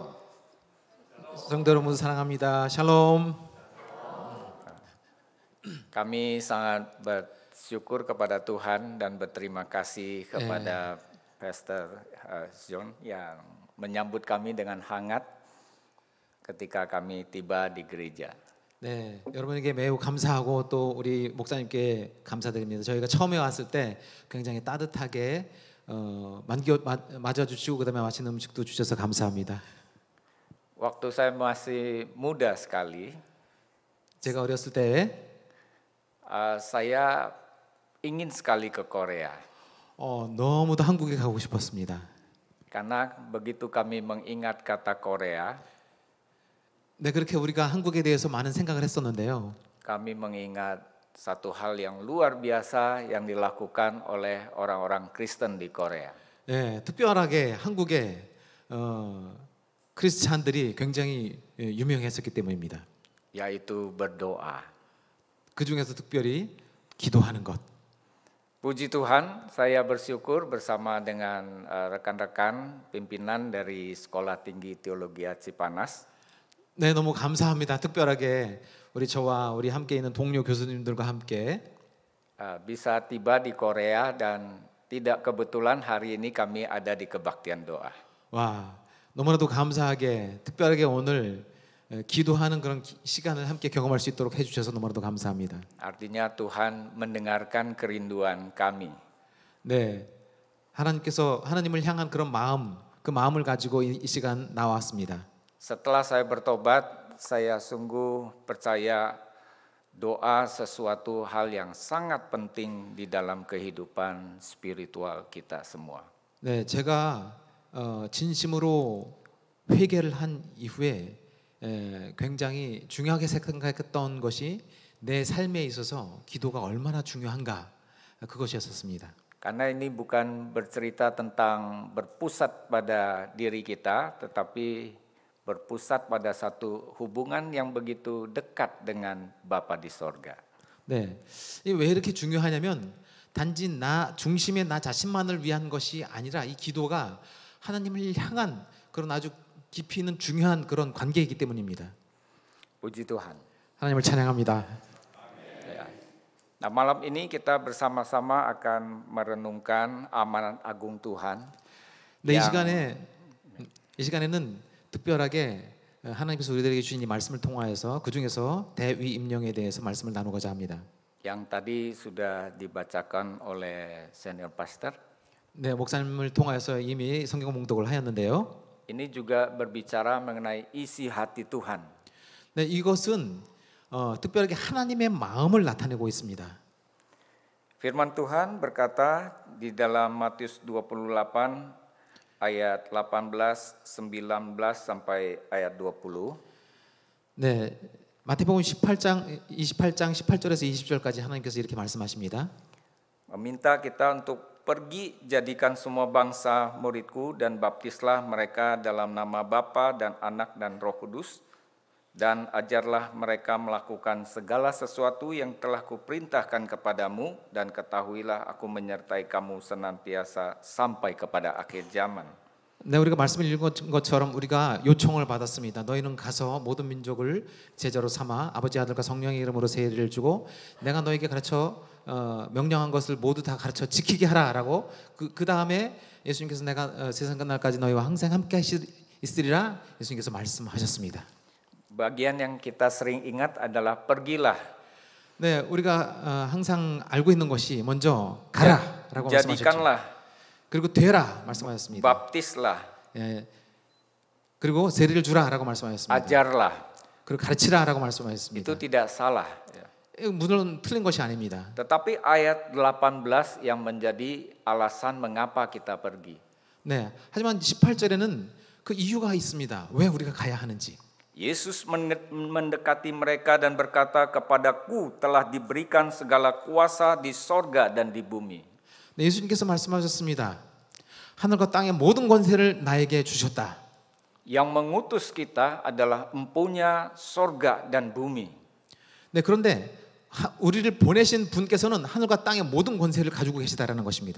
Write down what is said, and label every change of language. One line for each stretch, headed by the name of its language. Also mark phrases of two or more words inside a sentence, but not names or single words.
Korean: 성도 여러분 사랑합니다. 샬롬.
Indonesian: Kami sangat bersyukur kepada Tuhan dan berterima kasih kepada Pastor John yang menyambut kami dengan hangat ketika kami tiba di gereja.
Korean: 네, 여러분에게 매우 감사하고 또 우리 목사님께 감사드립니다. 저희가 처음에 왔을 때 굉장히 따뜻하게 맞아주시고 그다음에 맛있는 음식도 주셔서 감사합니다.
Indonesian: Waktu saya masih muda sekali,
Korean: 제가 어렸을 때
Indonesian: saya ingin sekali ke Korea.
Korean: 너무도 한국에 가고 싶었습니다.
Indonesian: Karena begitu kami mengingat kata Korea,
Korean: 네, 그렇게 우리가 한국에 대해서 많은 생각을 했었는데요.
Indonesian: kami mengingat satu hal yang luar biasa yang dilakukan oleh orang-orang Kristen di Korea.
Korean: 네, 특별하게 한국에 크리스찬들이 굉장히 유명했었기 때문입니다.
Indonesian: Yaitu berdoa.
Korean: 그 중에서 특별히 기도하는 것.
Indonesian: Puji Tuhan, saya bersyukur bersama dengan rekan-rekan pimpinan dari Sekolah Tinggi Teologi Cipanas.
Korean: 네, 너무 감사합니다. 특별하게 저와 우리 함께 있는 동료 교수님들과 함께
Indonesian: bisa tiba di Korea dan tidak kebetulan hari ini kami ada di kebaktian doa.
Korean: 와, 너무나도 감사하게 특별하게 오늘 기도하는 그런 시간을 함께 경험할 수 있도록 해주셔서 너무나도 감사합니다.
Indonesian: Artinya Tuhan mendengarkan kerinduan kami.
Korean: 네, 하나님께서 하나님을 향한 그런 마음, 그 마음을 가지고 이 시간 나왔습니다.
Indonesian: Setelah saya bertobat, saya sungguh percaya doa sesuatu hal yang sangat penting di dalam kehidupan spiritual kita semua.
Korean: 네, 제가 진심으로 회개를 한 이후에 굉장히 중요하게 생각했던 것이 내 삶에 있어서 기도가 얼마나 중요한가 그것이었습니다.
Indonesian: Karena ini bukan bercerita tentang berpusat pada diri kita, tetapi berpusat pada satu hubungan yang begitu dekat dengan Bapa di sorga.
Korean: 네, 왜 이렇게 중요하냐면 단지 나 중심의 나 자신만을 위한 것이 아니라 이 기도가 하나님을 향한 그런 아주 깊이 있는 중요한 그런 관계이기 때문입니다.
Indonesian: Puji Tuhan.
Korean: 하나님을 찬양합니다.
Indonesian: Nah, malam ini kita bersama-sama akan merenungkan amanat agung Tuhan.
Korean: 네, 이 시간에는 특별하게 하나님께서 우리들에게 주신 이 말씀을 통하여서 그 중에서 대위 임령에 대해서 말씀을 나누고자 합니다.
Indonesian: Yang tadi sudah dibacakan oleh
English: senior pastor.
Korean: 네, 목사님을 통하여서 이미 성경 봉독을 하였는데요.
Indonesian: Ini juga berbicara mengenai isi hati Tuhan.
Korean: 네, 이것은 특별하게 하나님의 마음을 나타내고 있습니다.
Indonesian: Firman Tuhan berkata di dalam Matius 28 ayat 18, 19 sampai ayat 20.
Korean: 네, 마태복음 28장 18절에서 20절까지 하나님께서 이렇게 말씀하십니다.
Indonesian: Meminta kita untuk pergi jadikan semua bangsa muridku dan baptislah mereka dalam nama Bapa dan Anak dan Roh Kudus dan ajarlah mereka melakukan segala sesuatu yang telah kuperintahkan kepadamu dan ketahuilah aku menyertai kamu senantiasa sampai kepada akhir zaman.
Korean: 네, 우리가 말씀을 읽은 것처럼 우리가 요청을 받았습니다. 너희는 가서 모든 민족을 제자로 삼아 아버지 아들과 성령의 이름으로 세례를 주고 내가 너에게 가르쳐 명령한 것을 모두 다 가르쳐 지키게 하라라고 그 다음에 예수님께서 내가 세상 끝날까지 너희와 항상 함께 있으리라 예수님께서 말씀하셨습니다.
Indonesian: Bagian yang kita sering ingat adalah pergilah.
Korean: 네, 우리가 항상 알고 있는 것이 먼저 가라라고 말씀하셨죠.
Indonesian: Jadikanlah.
Korean: 그리고 되라 말씀하셨습니다.
Indonesian: Baptislah.
Korean: 예, 그리고 세례를 주라라고 말씀하셨습니다.
Indonesian: Ajarlah.
Korean: 그리고 가르치라라고 말씀하셨습니다.
Indonesian: Itu tidak salah.
Korean: 물론 틀린 것이 아닙니다.
Indonesian: Tetapi ayat 18 yang menjadi alasan mengapa kita pergi.
Korean: 네, 하지만 18절에는 그 이유가 있습니다. 왜 우리가 가야 하는지.
Indonesian: Yesus mendekati mereka dan berkata, kepadaku telah diberikan segala kuasa di sorga dan di bumi.
Korean: 네, 예수님께서 말씀하셨습니다. 하늘과 땅의 모든 권세를 나에게 주셨다.
Indonesian: Yang mengutus kita adalah empunya sorga dan bumi.
Korean: 네, 그런데 우리를 보내신 분께서는 하늘과 땅의 모든 권세를 가지고 계시다라는 것입니다.